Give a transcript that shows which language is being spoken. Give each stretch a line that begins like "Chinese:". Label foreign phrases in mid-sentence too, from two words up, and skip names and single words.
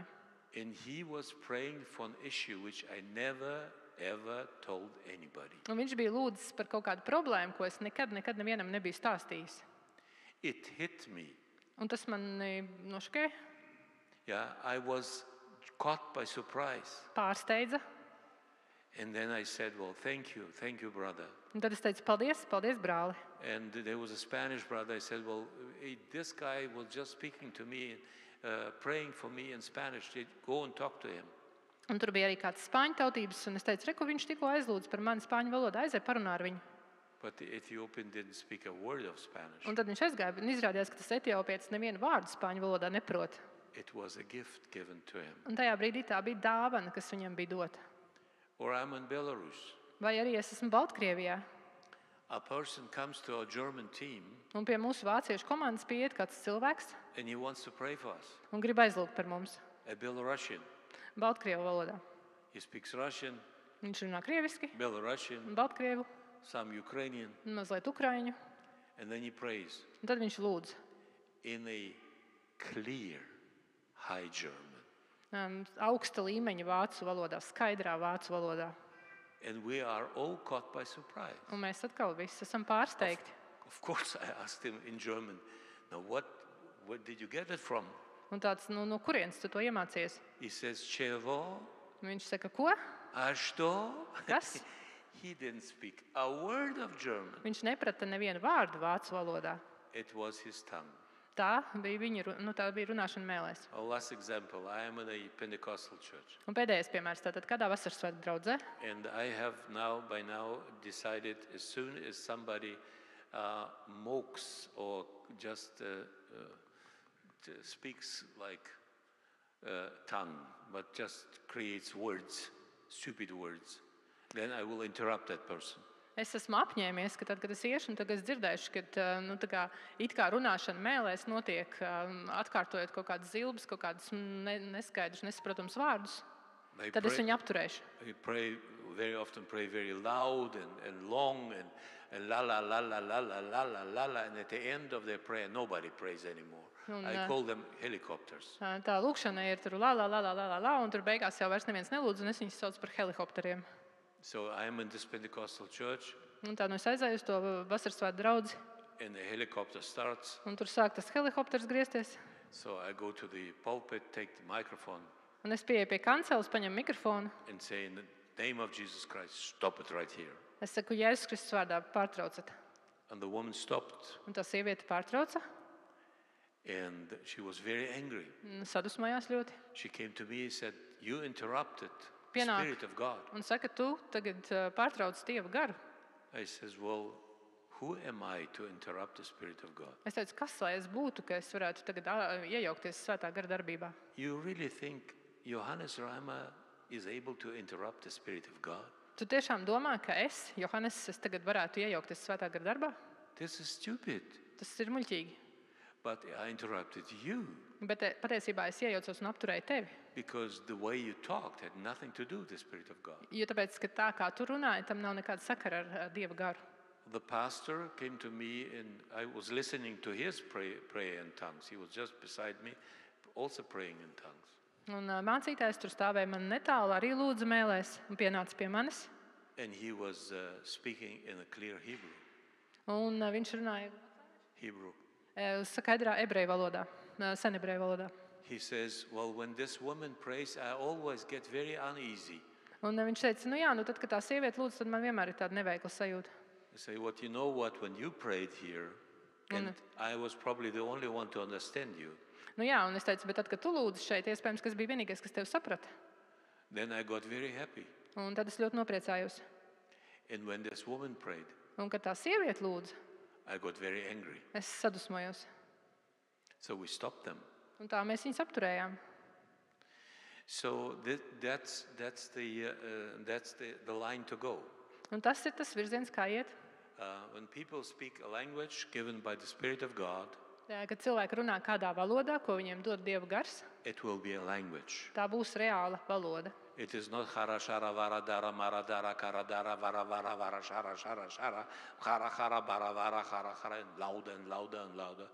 English: And he was praying for an issue which I never, ever told anybody.
Latvian: Un viņš bija lūdzis par kaut kādu problēmu, ko es nekad nevienam nebiju stāstījis.
English: It hit me.
Latvian: Un tas man nošokēja,
English: Yeah, I was caught by surprise.
Latvian: pārsteidza.
English: And then I said, well, thank you, brother.
Latvian: Un tad es teicu, paldies, brāli.
English: And there was a Spanish brother. I said, well, this guy was just speaking to me, praying for me in Spanish. Go and talk to him.
Latvian: Un tur bija arī kāds spāņu tautības, un es teicu, re, ko viņš tikko aizlūdz par mani spāņu valodā, aizēj parunā ar viņu.
English: But the Ethiopian didn't speak a word of Spanish.
Latvian: Un tad viņš aizgāja, un izrādījās, ka tas etiopietis nevienu vārdu spāņu valodā neprot.
English: It was a gift given to him.
Latvian: Un tajā brīdī tā bija dāvana, kas viņam bija dota.
English: Or I'm in Belarus.
Latvian: Vai arī es esmu Baltkrievijā,
English: A person comes to our German team
Latvian: un pie mūsu vāciešu komandas pieiet kāds cilvēks
English: and he wants to pray for us.
Latvian: un grib aizlūgt par mums
English: A Belarusian.
Latvian: Baltkrievu valodā.
English: He speaks Russian,
Latvian: Viņš runā krieviski,
English: Belarusian,
Latvian: Baltkrievu,
English: some Ukrainian,
Latvian: un mazliet ukraiņu,
English: and then he prays
Latvian: un tad viņš lūdz
English: in a clear, high German.
Latvian: Augsta līmeņa vācu valodā, skaidrā vācu valodā.
English: And we are all caught by surprise.
Latvian: Un mēs atkal visi esam pārsteigti.
English: Of course, I asked him in German, now what did you get it from?
Latvian: Un tāds, no kurienes tu to iemācies?
English: He says, Chevo,
Latvian: Viņš saka, ko?
Russian: a что?
Latvian: Kas?
English: He didn't speak a word of German.
Latvian: Viņš neprata nevienu vārdu vācu valodā.
English: It was his tongue.
Latvian: Tā bija runāšana mēlēs.
English: Our last example, I am in a Pentecostal church.
Latvian: Un pēdējais piemērs, tātad kādā vasarsvētku draudzē.
English: And I have by now decided as soon as somebody mocks or just speaks like tongue, but just creates words, stupid words, then I will interrupt that person.
Latvian: Es esmu apņēmies, ka tad, kad es iešu, un tagad es dzirdēšu, ka it kā runāšana mēlēs notiek, atkārtojot kaut kādas zilbes, kaut kādus neskaidrus, nesaprotams vārdus, tad es viņu apturēšu.
English: I very often pray very loud and long and la la la la la la la la la la, and at the end of their prayer nobody prays anymore. I call them helicopters.
Latvian: Tā lūkšana ir tur la la la la la la, un tur beigās jau vairs neviens nelūdz, un es viņus saucu par helikopteriem.
English: So I am in this Pentecostal church.
Latvian: Un tā es aizēju uz to vasarsvētku draudzi,
English: And the helicopter starts.
Latvian: un tur sāk tas helikopters griezties.
English: So I go to the pulpit, take the microphone,
Latvian: Un es pieeju pie kanceles, paņemu mikrofonu.
English: and say, in the name of Jesus Christ, stop it right here.
Latvian: Es saku, Jēzus Kristus vārdā pārtraucat.
English: And the woman stopped,
Latvian: Un tā sieviete pārtrauca,
English: and she was very angry.
Latvian: un sadusmojās ļoti.
English: She came to me and said, you interrupted the
Latvian: Pienāk.
English: Spirit of God.
Latvian: Un saka, tu tagad pārtrauc Dieva garu.
English: I says, well, who am I to interrupt the Spirit of God?
Latvian: Es teicu, kas lai es būtu, ka es varētu tagad iejaukties svētā gara darbībā?
English: You really think Johannes Rama is able to interrupt the Spirit of God?
Latvian: Tu tiešām domā, ka es, Johannes, tagad varētu iejaukties svētā gara darbā?
English: This is stupid.
Latvian: Tas ir muļķīgi.
English: But I interrupted you
Latvian: Bet patiesībā es iejaucos un apturēju tevi.
English: because the way you talked had nothing to do with the Spirit of God.
Latvian: Jo tāpēc, ka tā kā tu runāji, tam nav nekāda sakara ar Dieva garu.
English: The pastor came to me and I was listening to his prayer in tongues. He was just beside me, also praying in tongues.
Latvian: Un mācītājs tur stāvēja man netālu, arī lūdza mēlēs un pienāca pie manis.
English: And he was speaking in a clear Hebrew.
Latvian: Un viņš runāja
English: Hebrew.
Latvian: skaidrā ebreju valodā, senebreju valodā.
English: He says, well, when this woman prays, I always get very uneasy.
Latvian: Un viņš teica, tad, kad tā sieviete lūdz, tad man vienmēr ir tāda neveikla sajūta.
English: I say, what you know what, when you prayed here, and I was probably the only one to understand you,
Latvian: Un es teicu, bet tad, kad tu lūdzi šeit, iespējams, ka es biju vienīgais, kas tevi saprata.
English: then I got very happy.
Latvian: Un tad es ļoti nopriecājos.
English: And when this woman prayed,
Latvian: Un kad tā sieviete lūdza,
English: I got very angry.
Latvian: es sadusmojos.
English: So we stopped them.
Latvian: Un tā mēs viņus apturējām.
English: So that's the line to go.
Latvian: Un tas ir tas virziens, kā iet.
English: When people speak a language given by the Spirit of God,
Latvian: Kad cilvēki runā kādā valodā, ko viņiem dod Dieva gars,
English: it will be a language.
Latvian: tā būs reāla valoda.
English: It is not hara shara vara dara mara dara kara dara vara vara vara shara shara shara hara hara bara vara hara hara and louder and louder and louder.